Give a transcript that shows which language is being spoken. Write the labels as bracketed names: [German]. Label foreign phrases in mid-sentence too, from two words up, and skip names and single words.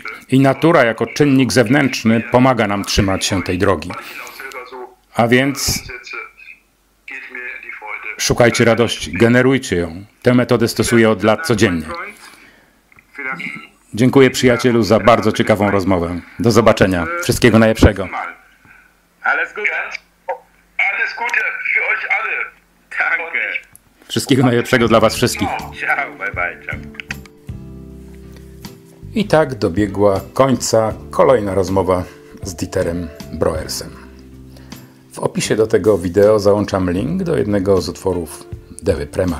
[Polish] I natura jako czynnik zewnętrzny pomaga nam trzymać się tej drogi. A więc szukajcie radości, generujcie ją. Tę metodę stosuję od lat codziennie. Dziękuję przyjacielu za bardzo ciekawą rozmowę. Do zobaczenia. Wszystkiego najlepszego. [German] Alles Gute. Alles Gute für euch alle. Danke. [Polish] Wszystkiego najlepszego dla was wszystkich. [Italian] Ciao, [English] bye bye, [Italian] ciao. [Polish] I tak dobiegła końca kolejna rozmowa z Dieterem Broersem. W opisie do tego wideo załączam link do jednego z utworów Devy Premal.